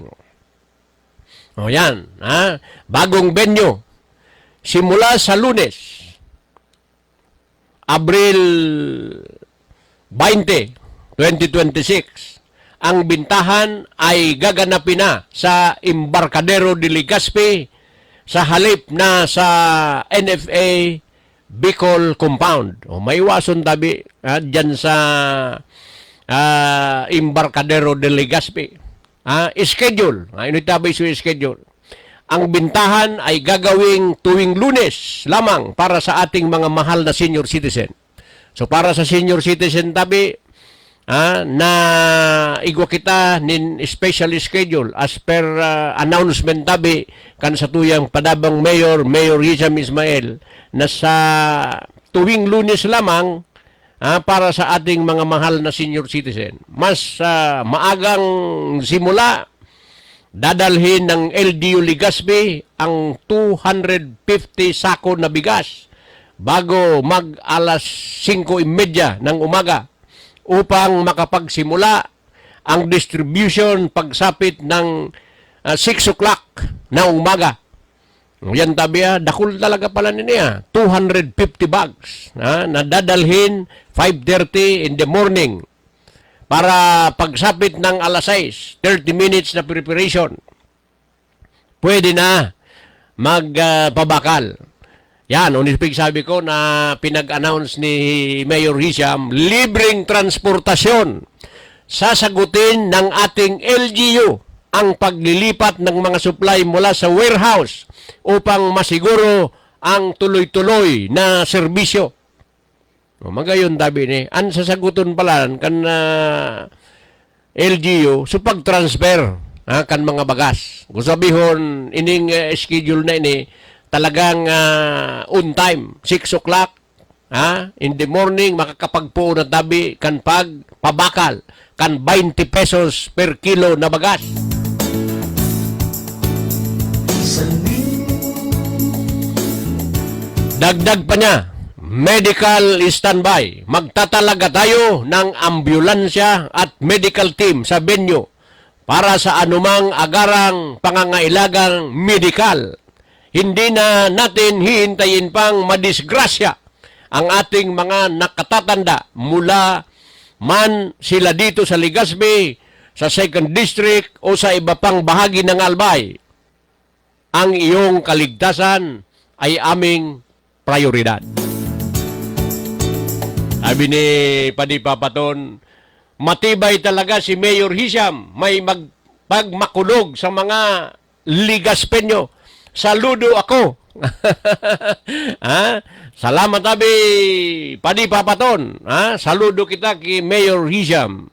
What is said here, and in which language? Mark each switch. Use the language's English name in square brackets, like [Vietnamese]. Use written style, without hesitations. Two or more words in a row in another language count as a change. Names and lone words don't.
[Filipino] O yan, bagong venue. Simula sa Lunes, Abril 20, 2026, ang bintahan ay gaganapin na sa Embarcadero de Legazpi sa halip na sa NFA Bicol Compound. [Bikol] O may iwason tabi dyan sa Embarcadero de Legazpi. Schedule. Ino tabi sa schedule. [Filipino] Ang bintahan ay gagawing tuwing Lunes lamang para sa ating mga mahal na senior citizen. [Bikol] So para sa senior citizen tabi, na igwa kita nin [English] special schedule as per announcement [Bikol] tabi kan sa tuyang padabang Mayor Hisham Ismail na [Filipino] sa tuwing Lunes lamang para sa ating mga mahal na senior citizen. Mas maagang simula, dadalhin ng LGU Legazpi ang 250 sako na bigas bago mag alas 5:30 ng umaga upang makapagsimula ang distribution pagsapit ng [English] 6 o'clock [Filipino] na umaga. [Bikol] Yan tabi, dakul talaga pala niya. [Filipino] 250 bags na dadalhin 5:30 [English] in the morning [Filipino] para pagsapit ng alas 6, 30 minutes na preparation. [Bikol] Pwede na magpabakal. [Filipino] Yan, unipig sabi ko na pinag-announce ni Mayor Hisham, libreng transportasyon. Sasagutin ng ating LGU ang paglilipat ng mga supply mula sa warehouse upang masiguro ang tuloy-tuloy na serbisyo. [Bikol] Magayon tabi ni, ang sasaguton pala kan LGU so pag-transfer kan mga bagas. Kung sabihon, ining schedule na ini, talagang [English] on time, [Bikol] 6 o'clock, [English] in the morning, [Bikol] makakapagpo na tabi kan pagpabakal, kan 20 [English] pesos per kilo [Bikol] na bagas. [Filipino] Dagdag pa niya, [English] medical standby. [Filipino] Magtatalaga tayo ng ambulansya at medical team sa venue para sa anumang agarang pangangailangang medikal. Hindi na natin hihintayin pang madisgrasya ang ating mga nakatatanda mula man sila dito sa Legazpi, sa 2nd District o sa iba pang bahagi ng Albay. Ang iyong kaligtasan ay aming prioridad. Sabi ni Padipapaton, [Bikol] matibay talaga si Mayor Hisham, may pagmakulog sa mga Ligaspenyo. [Filipino] Saludo ako. [Bikol] Salamat tabi Padipapaton. Saludo kita kay Mayor Hisham.